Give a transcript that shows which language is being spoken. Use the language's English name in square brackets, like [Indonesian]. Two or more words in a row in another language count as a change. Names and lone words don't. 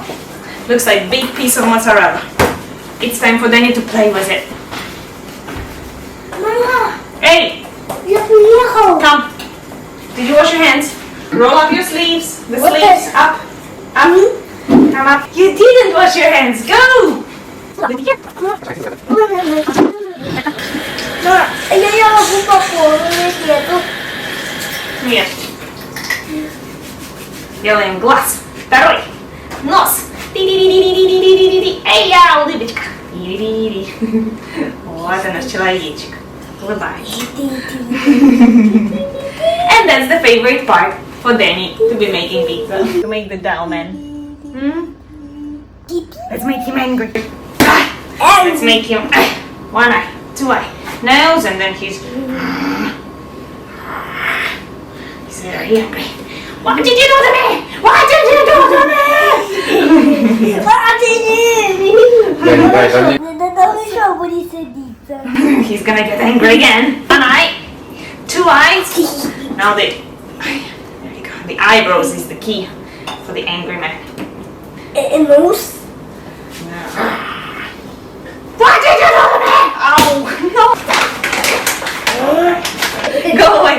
[English] Looks like a big piece of mozzarella. It's time for Danny to play with it. Hey! Come. Did you wash your hands? Roll up your sleeves. The sleeves up. Up. Come up. You didn't wash your hands. Go! [Russian] Я могу попробовать эту. Нет. Делаем глаз. Второй. Нос. Ти-ди-ди-ди-ди-ди-ди-ди-ди. Эй, я, улыбочка. Ти-ди-ди-ди. Вот он, наш человечек. Улыбается. [English] And that's the favorite part for Danny, to be making pizza. To make the dough man. Let's make him angry. Let's make him one eye, two eye, nose, and then he's very angry. What did you do to me? What did you do to me? Еще будет садиться. He's gonna get angry again. One eye, two eyes. Now there you go. The eyebrows is the key for the angry man. Nose. What did you do to me? Oh no! Go away.